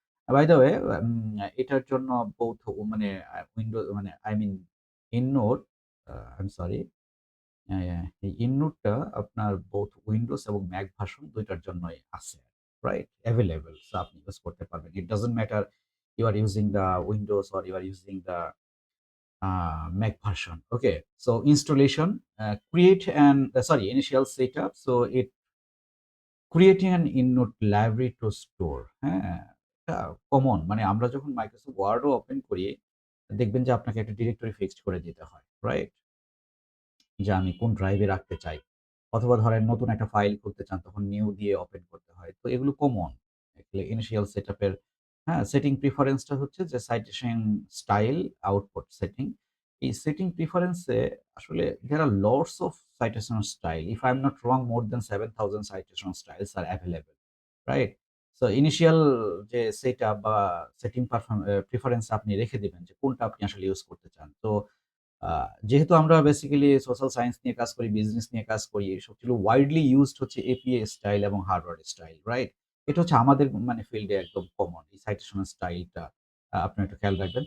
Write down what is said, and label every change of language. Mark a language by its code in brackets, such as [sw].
[en] by the way, [bn] এটার জন্য both মানে উইন্ডো মানে [en] I mean [bn] ইননোড, [en] I am sorry, [bn] এই ইননোডটা আপনার বোথ উইন্ডোজ এবং ম্যাক ভার্সন ২ টার জন্যই আছে, রাইট? এভেইলেবল। সো আপনি ইউজ করতে পারবেন। [en] It doesn't matter you are using the Windows or you are using the Mac version. Okay, so installation, create an sorry, initial setup. So it creating an innote library to store. [bn] হ্যাঁ, এটা common. মানে আমরা যখন Microsoft ওয়ার্ডও open করি, দেখবেন যে আপনাকে একটা ডিরেক্টরি ফিক্সড করে দিতে হয়, রাইট? যে আমি কোন ড্রাইভে রাখতে চাই। অথবা ধরেন নতুন একটা ফাইল খুলতে চান তখন নিউ দিয়ে ওপেন করতে হয়। তো এগুলো কমন। আসলে ইনিশিয়াল সেটআপ এর হ্যাঁ, সেটিং প্রেফারেন্সটা হচ্ছে যে সাইটেশন স্টাইল, আউটপুট সেটিং। এই সেটিং প্রেফারেন্স এ আসলে [en] there are lots of citation style. If I'm not wrong, more than 7,000 citation styles are available, right? [bn] So initial যে সেটআপ বা সেটিং প্রেফারেন্স আপনি রেখে দিবেন যে কোনটা আপনি আসলে ইউজ করতে চান। তো আ যেহেতু আমরা বেসিক্যালি সোশ্যাল সায়েন্স নিয়ে কাজ করি, বিজনেস নিয়ে কাজ করি, সবগুলো ওয়াইডলি ইউজড হচ্ছে এপিএ স্টাইল এবং হার্ডওয়্যার স্টাইল, রাইট? এটা হচ্ছে আমাদের মানে ফিল্ডে একদম কমন। এই সাইটেশন স্টাইলটা আপনি একটু খেয়াল রাখবেন।